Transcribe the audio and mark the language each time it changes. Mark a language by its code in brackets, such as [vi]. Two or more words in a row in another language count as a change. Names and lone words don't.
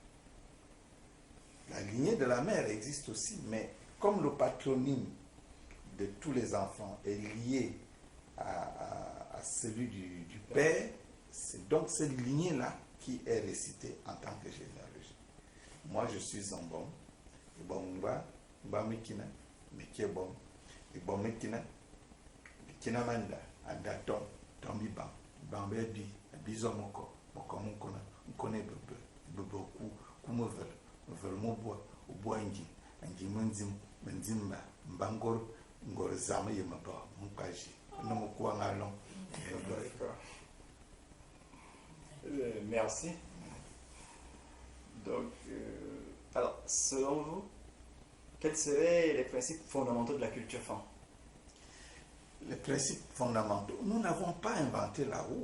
[fr] La lignée de la mère existe aussi, mais comme le patronyme de tous les enfants est lié à celui du père, c'est donc cette lignée-là qui est récitée en tant que généalogie. Moi, je suis un bon, et bon, mekina, mekebon, et bon, [fan] mekina, mekina manda, adaton, tombi ban, bambebi, bizomoko, mokomukona, mkone bebe, beboku, kumovel, movel moboa, oboangi, angi munzim, menzimba, mbangor, ngor zame yemaba, mukaji, nomokuwa ngalon. [fr] D'accord. Merci. Donc, alors, selon vous, quels seraient les principes fondamentaux de la culture fan? Les principes fondamentaux, nous n'avons pas inventé la roue.